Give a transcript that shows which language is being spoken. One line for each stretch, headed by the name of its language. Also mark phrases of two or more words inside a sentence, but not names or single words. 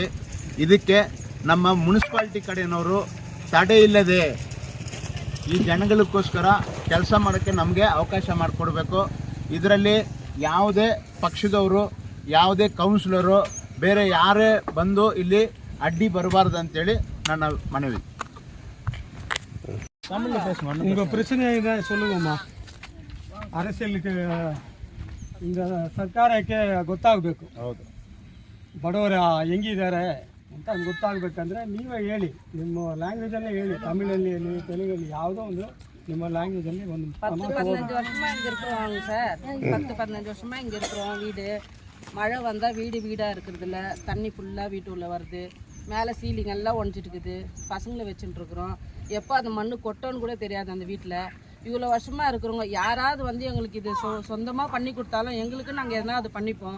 Kannada: ಇದಕ್ಕೆ ನಮ್ಮ ಮುನ್ಸಿಪಾಲ್ಟಿ ಕಡೆಯವರು ತಡೆ ಇಲ್ಲದೆ ಈ ಜನಗಳಿಗೋಸ್ಕರ ಕೆಲಸ ಮಾಡೋಕ್ಕೆ ನಮಗೆ ಅವಕಾಶ ಮಾಡಿಕೊಡ್ಬೇಕು. ಇದರಲ್ಲಿ ಯಾವುದೇ ಪಕ್ಷದವರು, ಯಾವುದೇ ಕೌನ್ಸಿಲರು, ಬೇರೆ ಯಾರೇ ಬಂದು ಇಲ್ಲಿ ಅಡ್ಡಿ ಬರಬಾರ್ದು ಅಂತೇಳಿ ನನ್ನ ಮನವಿ.
Tamil: உங்க பிரச்சனை தான் சொல்லுங்கம்மா. அரசியலுக்கு இந்த
Kannada: ಸರ್ಕಾರಕ್ಕೆ ಗೊತ್ತಾಗಬೇಕು. ಹೌದು, ಬಡವರು ಹೆಂಗಿದ್ದಾರೆ ಅಂತ ಗೊತ್ತಾಗಬೇಕಂದ್ರೆ ನೀವೇ ಹೇಳಿ, ನಿಮ್ಮ ಲ್ಯಾಂಗ್ವೇಜಲ್ಲೇ ಹೇಳಿ, ತಮಿಳಲ್ಲಿ ಹೇಳಿ, ತೆಲುಗಲ್ಲಿ, ಯಾವುದೋ ಒಂದು ನಿಮ್ಮ ಲ್ಯಾಂಗ್ವೇಜಲ್ಲಿ ಒಂದು
Tamil: 10-15 வருஷமா இங்கே இருக்கிறோம் சார். 10-15 வருஷமா இங்கே இருக்கிறோம். வீடு மழை வந்தால் வீடாக இருக்கிறதில்ல, தண்ணி ஃபுல்லாக வீட்டு உள்ளே வருது, மேலே சீலிங் எல்லாம் ஒழிச்சிட்டு இருக்குது, பசங்களை வச்சுட்டு இருக்கிறோம். எப்போ அந்த மண் கொட்டோன்னு கூட தெரியாது அந்த வீட்டில். இவ்வளோ வருஷமாக இருக்கிறவங்க யாராவது வந்து எங்களுக்கு இது சொந்தமாக பண்ணி கொடுத்தாலும் எங்களுக்கு நாங்கள் எதனா அது பண்ணிப்போம்.